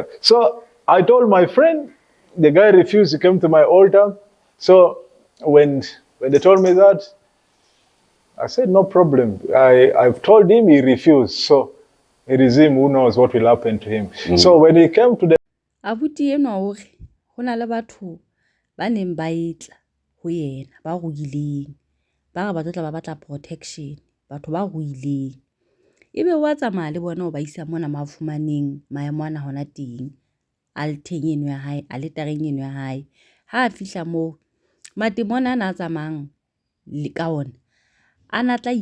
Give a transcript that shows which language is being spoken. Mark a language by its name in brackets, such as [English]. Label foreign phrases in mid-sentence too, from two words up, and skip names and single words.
[English] So I told my friend, the guy refused to come to my altar. So when they told me that, I said, no problem. I've told him, he refused. So it is him who knows what will happen to him. So when he came to the... [Southern Sotho] abuti enwa o re go na le batho ba neng ba etla go yena ba ruileng ba ga ba tla ba batla protection batho ba ruileng ebe wa tsamaya le bona o ba isa mona mafumaneng maemo ana hona teng alteng eno ya hae aletareng eno ya hae ha a fihla mo matemona ana a tsamayang le ka ona ana tla